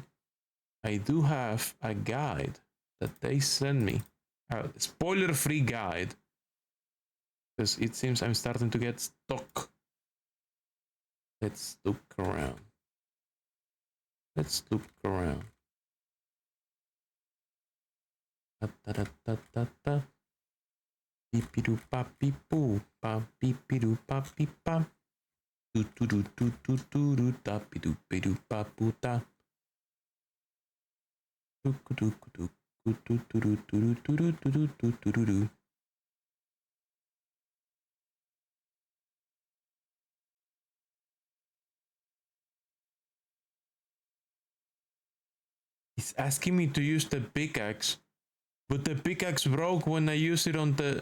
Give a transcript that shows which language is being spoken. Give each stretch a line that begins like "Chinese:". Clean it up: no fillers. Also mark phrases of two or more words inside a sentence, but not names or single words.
English: I do have a guide that they send me. A spoiler-free guide. Because it seems I'm starting to get stuck. Let's look around. Let's look around. Ta ta ta ta ta ta. Beepidoo pa beep boo pa beepidoo pa beep pa. Do do do do do do do da bidoo bidoo pa boo da. Do do do do do do do do do do do do do do. It's asking me to use the pickaxe, but the pickaxe broke when I used it on the...